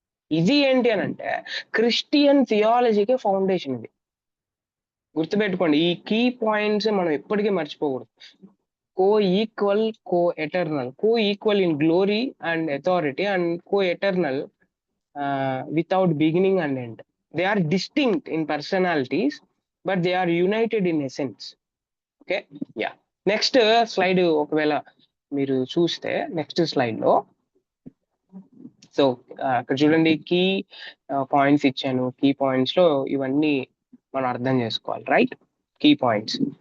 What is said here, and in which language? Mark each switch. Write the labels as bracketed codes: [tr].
[te] ఇది ఏంటి అని అంటే క్రిస్టియన్ థియాలజీకి ఫౌండేషన్. ఇది గుర్తుపెట్టుకోండి. ఈ కీ పాయింట్స్ మనం ఎప్పటికీ మర్చిపోకూడదు. [en] Co equal, co eternal, co equal in glory and authority, and co eternal without beginning and end. They are distinct in personalities, but they are united in essence. Okay, yeah. [te] Next slide ఒకవేళ మీరు చూస్తే next slide లో, so అక్కడ చూడండి, key points ఇచ్చాను. Key points లో ఇవన్నీ మనం అర్థం చేసుకోవాలి, రైట్? Key points.